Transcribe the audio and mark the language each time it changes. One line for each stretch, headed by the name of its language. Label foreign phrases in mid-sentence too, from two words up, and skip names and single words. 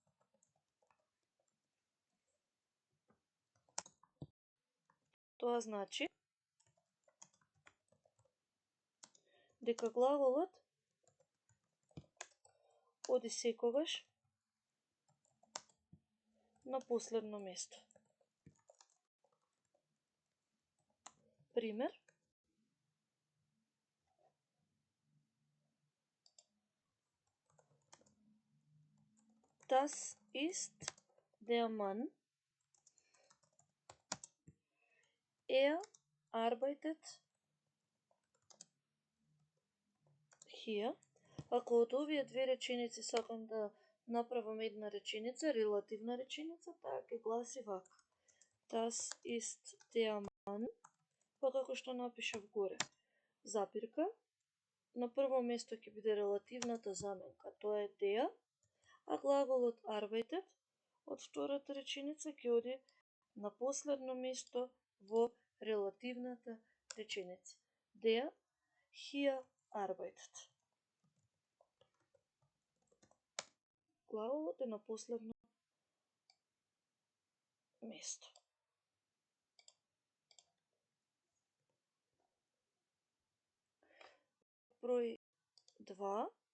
Macedonian: Тоа значи дека глаголот оди секогаш на последно место. Пример:
German: Das ist der Mann. Arbeitet hier.
Macedonian: Ако од овие две реченици сакам да направам една реченица, релативна реченица, таа ќе гласи вака:
German: Das ist der Mann,
Macedonian: па како што напишав горе, запирка, на прво место ќе биде релативната заменка, тоа е der, а глаголот arbeitet од втората реченица ќе оди на последно место во релативната реченица.
German: Der hier arbeitet.
Macedonian: Глаголот е на последно место. Број 2.